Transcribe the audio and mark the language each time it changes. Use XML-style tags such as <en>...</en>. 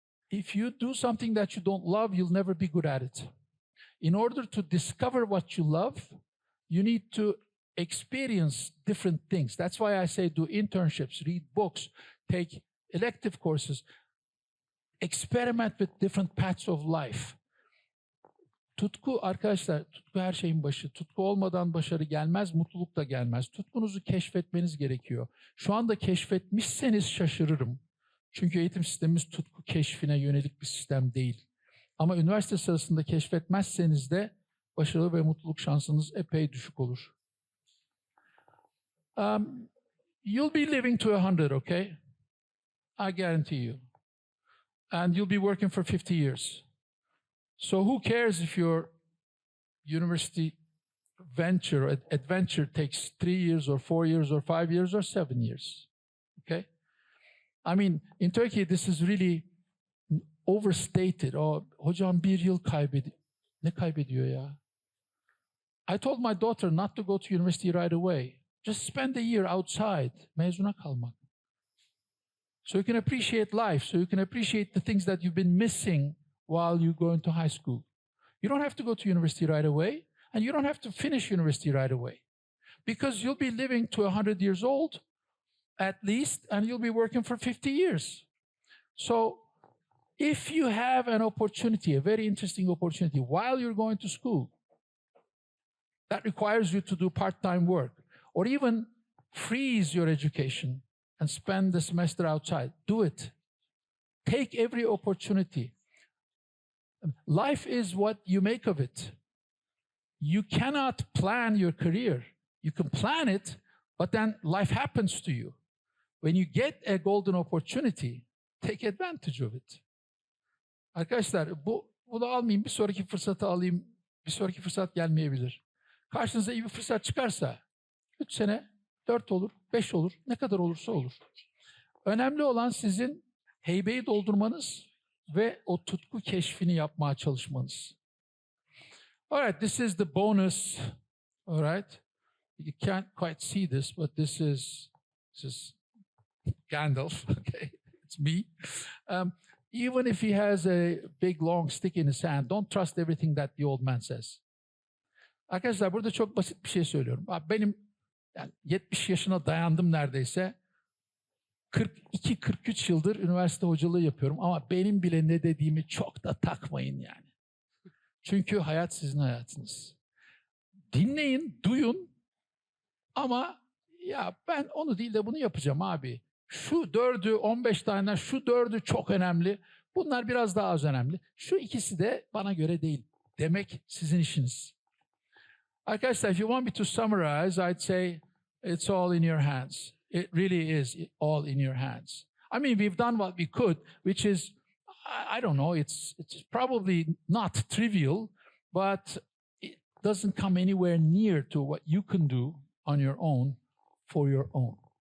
<en>If you do something that you don't love, you'll never be good at it. In order to discover what you love, you need to experience different things. That's why I say do internships, read books, take elective courses, experiment with different paths of life.</en> <tr>Tutku arkadaşlar, tutku her şeyin başı. Tutku olmadan başarı gelmez, mutluluk da gelmez. Tutkunuzu keşfetmeniz gerekiyor. Şu anda keşfetmişseniz şaşırırım. Çünkü eğitim sistemimiz tutku keşfine yönelik bir sistem değil. Ama üniversite sırasında keşfetmezseniz de başarı ve mutluluk şansınız epey düşük olur.</tr> <en>You'll be living to 100, okay? I guarantee you. And you'll be working for 50 years. So who cares if your university venture, adventure takes 3 years or 4 years or 5 years or 7 years, okay? I mean, in Turkey, this is really overstated.</en> <tr>Oh, hocam 1 yıl kaybediyor. Ne kaybediyor ya?</tr> <en>I told my daughter not to go to university right away. Just spend a year outside,</en> <tr>mezuna kalmak.</tr> <en>So you can appreciate life, so you can appreciate the things that you've been missing while you go into high school. You don't have to go to university right away, and you don't have to finish university right away. because you'll be living to 100 years old at least, and you'll be working for 50 years. So if you have an opportunity, a very interesting opportunity, while you're going to school, that requires you to do part-time work, or even freeze your education and spend the semester outside, do it. Take every opportunity. Life is what you make of it. You cannot plan your career. You can plan it, but then life happens to you. When you get a golden opportunity, take advantage of it.</en> <tr>Arkadaşlar bunu almayayım, bir sonraki fırsatı alayım. Bir sonraki fırsat gelmeyebilir. Karşınıza iyi bir fırsat çıkarsa 3 sene, 4 olur, 5 olur, ne kadar olursa olur. Önemli olan sizin heybeyi doldurmanız ve o tutku keşfini yapmaya çalışmanız. All right, this is the bonus. All right. You can't quite see this, but this is Gandalf. Okay, it's me. Even if he has a big long stick in his hand, don't trust everything that the old man says. Arkadaşlar burada çok basit bir şey söylüyorum. Benim yani 70 yaşına dayandım neredeyse. 42-43 yıldır üniversite hocalığı yapıyorum ama benim bile ne dediğimi çok da takmayın yani. Çünkü hayat sizin hayatınız. Dinleyin, duyun ama ya ben onu değil de bunu yapacağım abi. Şu 4'ü 15 tane, şu 4'ü çok önemli. Bunlar biraz daha az önemli. Şu ikisi de bana göre değil demek sizin işiniz. Arkadaşlar,</tr> <en>if you want me to summarize, I'd say it's all in your hands. It really is all in your hands. I mean, we've done what we could, which is, I don't know, it's probably not trivial, but it doesn't come anywhere near to what you can do on your own for your own.</en>